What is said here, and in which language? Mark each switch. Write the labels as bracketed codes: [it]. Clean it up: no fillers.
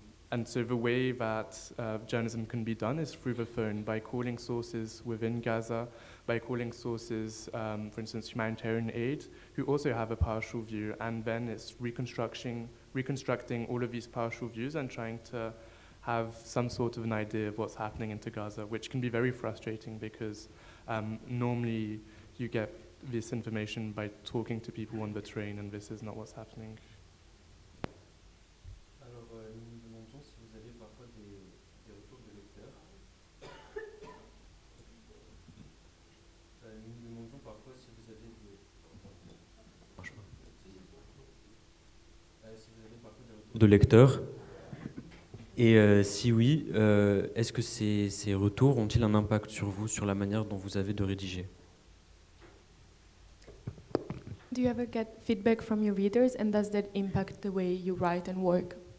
[en] And so the way that journalism can be done is through the phone, by calling sources within Gaza, by calling sources, for instance, humanitarian aid, who also have a partial view, and then it's reconstructing all of these partial views and trying to have some sort of an idea of what's happening into Gaza, which can be very frustrating because normally you get this information by talking to people on the train, and this is not what's happening. [fr] Alors, nous nous demandons si vous avez parfois des retours de lecteurs. Nous nous demandons parfois si vous avez des... si vous avez parfois des retours de lecteurs. Et si oui, est-ce que ces retours ont-ils un impact sur vous, sur la manière dont vous avez de rédiger? [en] Do you ever get feedback from your readers, and does that impact the way you write and work?